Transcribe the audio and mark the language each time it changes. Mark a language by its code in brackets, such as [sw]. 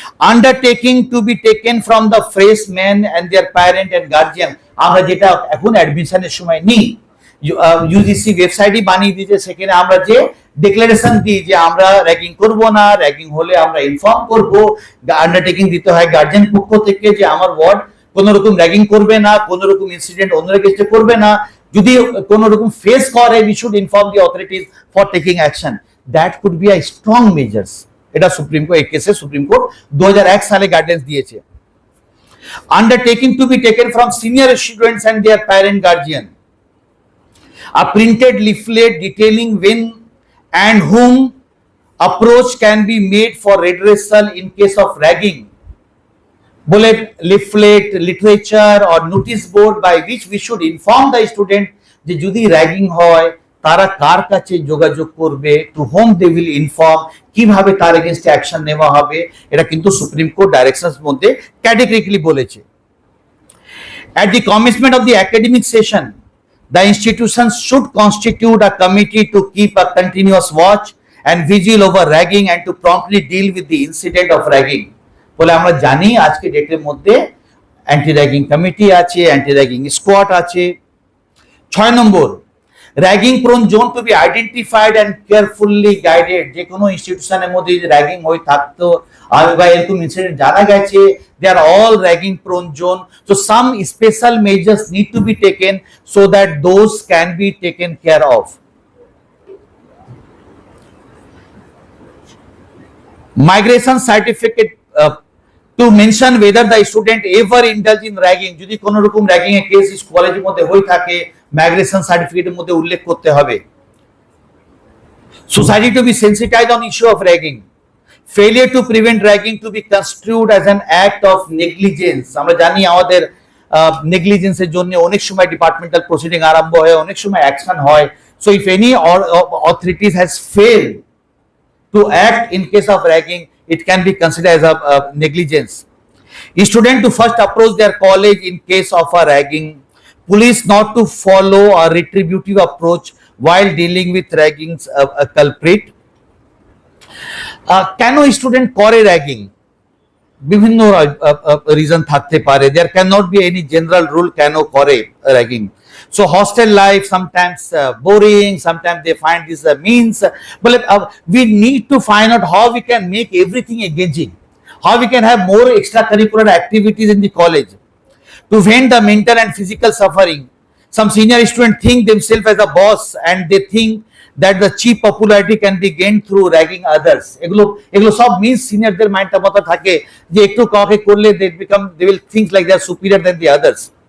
[en] undertaking to be taken from the freshman and their parent and guardian, [bn] আমরা যেটা এখন অ্যাডমিশনের সময় নিই, ইউজিসি ওয়েবসাইটই বানিয়ে দিয়েছে, সেখানে আমরা যে ডিক্লারেশন দিই যে আমরা র্যাগিং করব না, র্যাগিং হলে আমরা ইনফর্ম করব, আন্ডারটেকিং দিতে হয় গার্জিয়ান পক্ষ থেকে যে আমার ওয়ার্ড কোনো রকম র্যাগিং করবে না, কোনো রকম ইনসিডেন্ট অন্যরা ক্ষেত্রে করবে না, যদি কোনো রকম ফেস করে [en] We should inform the authorities for taking action, that could be a strong measures. [bn] এটা সুপ্রিম কোর্ট, এই কেসে সুপ্রিম কোর্ট 2001 সালে গাইডেন্স দিয়েছে। [en] undertaking to be taken from senior students and their parent guardian, a printed leaflet detailing when and whom approach can be made for redressal in case of ragging, [bn] bole [en] leaflet, literature or notice board by which we should inform the student [bn] je jodi ragging hoy tara kar kache jogajog korbe, [en] to whom they will inform, [bn] কিভাবে তার against action নেওয়া হবে, এটা কিন্তু supreme court directions মধ্যে categorically বলেছে। [en] At the commencement of the academic session, the institution should constitute a committee to keep a continuous watch and vigil over ragging and to promptly deal with the incident of ragging. [bn] বলে আমরা জানি আজকে ডেটের মধ্যে anti ragging committee আছে, anti ragging squad আছে। [en] 6 নম্বর, ragging prone zone to be identified and carefully guided, [bn] যে কোনো ইনস্টিটিউশনের মধ্যে যদি র্যাগিং হয়ে থাকতো বা এরকম ইনসিডেন্ট জানা গেছে, [en] they are all ragging prone zone, so some special measures need to be taken so that those can be taken care of. Migration certificate to mention whether the student ever indulge in ragging, [bn] যদি কোন রকম ragging এর case কলেজের মধ্যে হয়ে থাকে migration সার্টিফিকেটের মধ্যে উল্লেখ করতে হবে। [en] Society to be sensitized on issue of ragging. Failure to prevent ragging to be construed as an act of negligence, [bn] আমরা জানি আমাদের নেগলিজেন্সের জন্য অনেক সময় ডিপার্টমেন্টাল প্রসিডিং আরম্ভ হয়, অনেক সময় অ্যাকশন হয়। [en] So if any authorities has failed to act in case of ragging, it can be considered as a negligence. Student to first approach their college in case of a ragging. Police not to follow a retributive approach while dealing with ragging's a culprit. [bn] কেন student করে ragging? বিভিন্ন reason থাকতে পারে, [en] there can not be any general rule [bn] কেন করে ragging. [en] So hostel life sometimes boring, sometimes they find this means, but we need to find out how we can make everything engaging, how we can have more extracurricular activities in the college to prevent the mental and physical suffering. Some senior students think themselves as a boss and they think that the cheap popularity can be gained through ragging others. [bn] এগুলো সব means সিনিয়রদের মাইন্ডটা মাথা থাকে যে একটু কাউকে করলে [en] they will think like they are superior than the others.